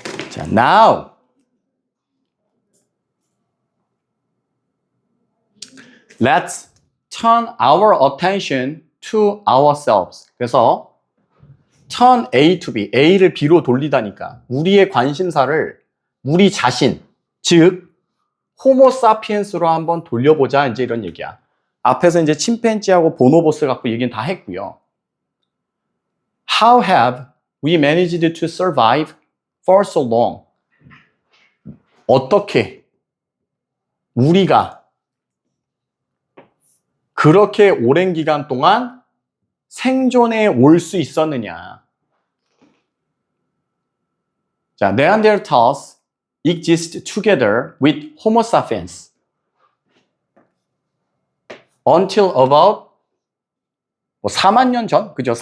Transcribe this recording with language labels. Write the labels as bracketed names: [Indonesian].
[English] 자, now let's turn our attention to ourselves. [Korean] 그래서 [English] turn A to B, [Korean] A를 B로 돌리다니까 우리의 관심사를 우리 자신, 즉 호모사피엔스로 한번 돌려보자 이제 이런 얘기야. 앞에서 이제 침팬지하고 보노보스 갖고 얘기는 다 했고요. [English] How have we managed to survive for so long? [Korean] 어떻게 우리가 그렇게 오랜 기간 동안 생존해 올 수 있었느냐. [English] 자, Neanderthals exist together with Homo sapiens until about [Korean] 4만 년 전? 그죠?